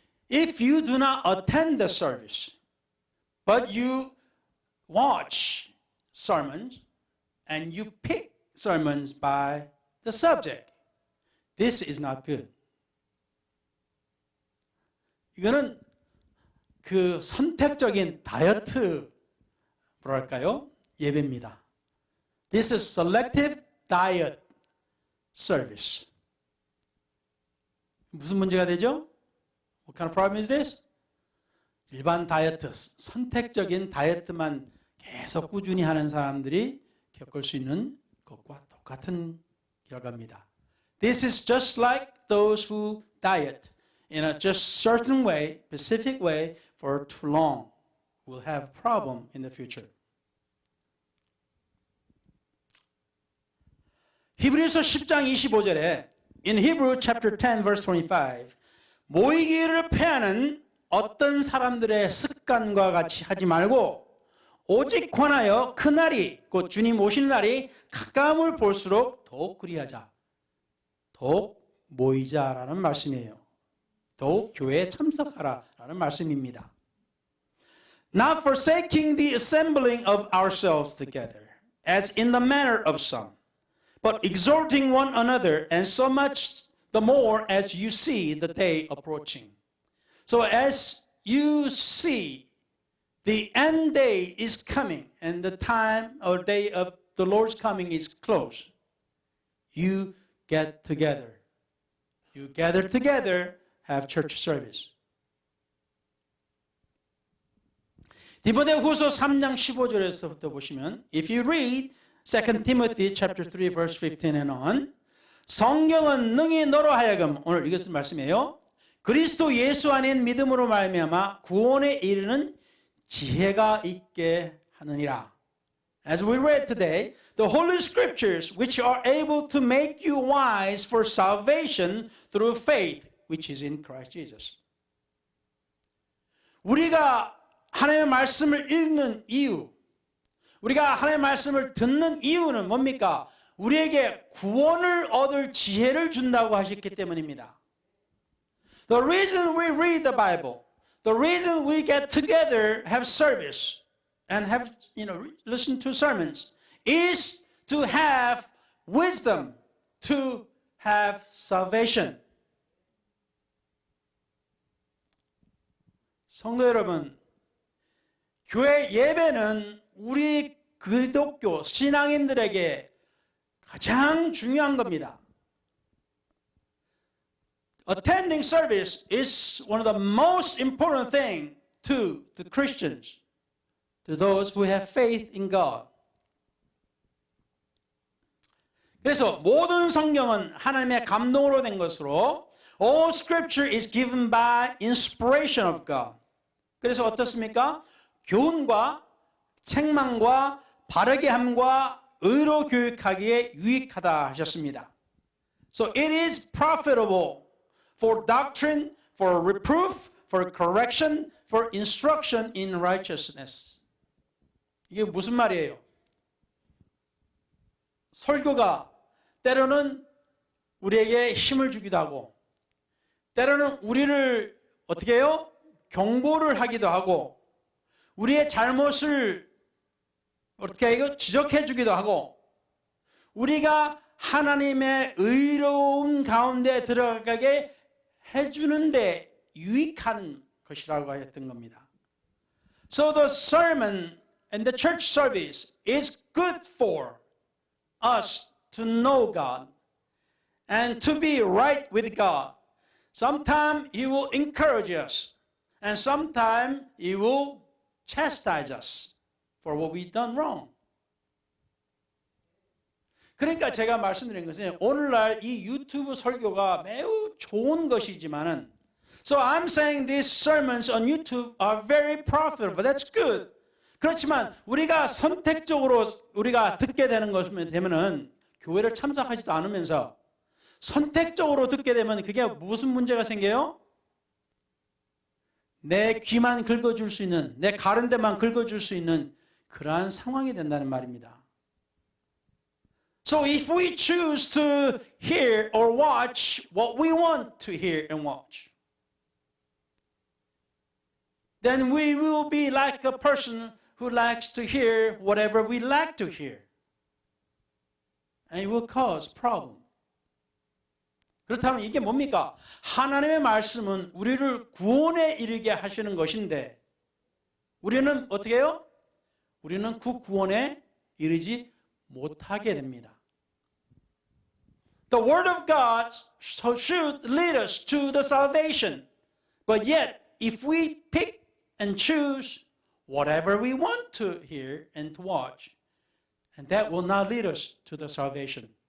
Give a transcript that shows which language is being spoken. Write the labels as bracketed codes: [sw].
[en] If you do not attend the service, but you watch sermons and you pick sermons by the subject, this is not good. [ko] 이거는 그 선택적인 다이어트 뭐랄까요? 예배입니다. [en] This is selective diet service. [ko] 무슨 문제가 되죠? [en] What kind of problem is this? [ko] 일반 다이어트, 선택적인 다이어트만 계속 꾸준히 하는 사람들이 겪을 수 있는 것과 똑같은 결과입니다. [en] This is just like those who diet in a just certain way, specific way for too long will have problem in the future. [ko] 히브리서 10장 25절에 [en] in Hebrew chapter 10 verse 25 [ko] 모이기를 패하는 어떤 사람들의 습관과 같이 하지 말고 오직 권하여 그날이 곧 주님 오신 날이 가까움을 볼수록 더욱 그리하자. 더욱 모이자라는 말씀이에요. 더욱 교회에 참석하라라는 말씀입니다. [en] Not forsaking the assembling of ourselves together, as in the manner of some, but exhorting one another, and so much the more as you see the day approaching. So as you see the end day is coming, and the time or day of the Lord's coming is close, you get together. You gather together, have church service. [ko] 디모데후서 3장 15절에서부터 보시면 [en] if you read 2 Timothy chapter 3 verse 15 and on [ko] 성경은 능히 너로 하여금 오늘 이것은 말씀이에요. 그리스도 예수 안에 믿음으로 말미암아 구원에 이르는 지혜가 있게 하느니라. [en] As we read today, the Holy Scriptures which are able to make you wise for salvation through faith which is in Christ Jesus. [ko] 우리가 하나님의 말씀을 읽는 이유, 우리가 하나님의 말씀을 듣는 이유는 뭡니까? 우리에게 구원을 얻을 지혜를 준다고 하셨기 때문입니다. [en] The reason we read the Bible, the reason we get together, have service, and have, listen to sermons, is to have wisdom, to have salvation. [ko] 성도 여러분, 교회 예배는 우리 기독교 신앙인들에게 가장 중요한 겁니다. [en] Attending service is one of the most important thing to the Christians, to those who have faith in God. [ko] 그래서 모든 성경은 하나님의 감동으로 된 것으로 [en] all scripture is given by inspiration of God. [ko] 그래서 어떻습니까? 교훈과 책망과 바르게 함과 의로 교육하기에 유익하다 하셨습니다. [en] So it is profitable for doctrine, for reproof, for correction, for instruction in righteousness. [ko] 이게 무슨 말이에요? 설교가 때로는 우리에게 힘을 주기도 하고 때로는 우리를 어떻게 해요? 경고를 하기도 하고 우리의 잘못을 어떻게 해요? 지적해 주기도 하고 우리가 하나님의 의로운 가운데 들어가게 해주는데 유익한 것이라고 하였던 겁니다. [en] So the sermon and the church service is good for us to know God and to be right with God. Sometimes He will encourage us and sometimes He will chastise us for what we've done wrong. [ko] 그러니까 제가 말씀드린 것은 오늘날 이 유튜브 설교가 매우 좋은 것이지만은 [en] So I'm saying these sermons on YouTube are very profitable. That's good. [ko] 그렇지만 우리가 선택적으로 우리가 듣게 되는 것이면 되면은 교회를 참석하지도 않으면서 선택적으로 듣게 되면 그게 무슨 문제가 생겨요? 내 귀만 긁어줄 수 있는, 내 가른 데만 긁어줄 수 있는 그러한 상황이 된다는 말입니다. [en] So if we choose to hear or watch what we want to hear and watch, then we will be like a person who likes to hear whatever we like to hear. And it will cause problem. [ko] 그렇다면 이게 뭡니까? 하나님의 말씀은 우리를 구원에 이르게 하시는 것인데 우리는 어떻게 해요? 우리는 그 구원에 이르지 못하게 됩니다. [en] The word of God should lead us to the salvation. But yet, if we pick and choose whatever we want to hear and to watch, and that will not lead us to the salvation.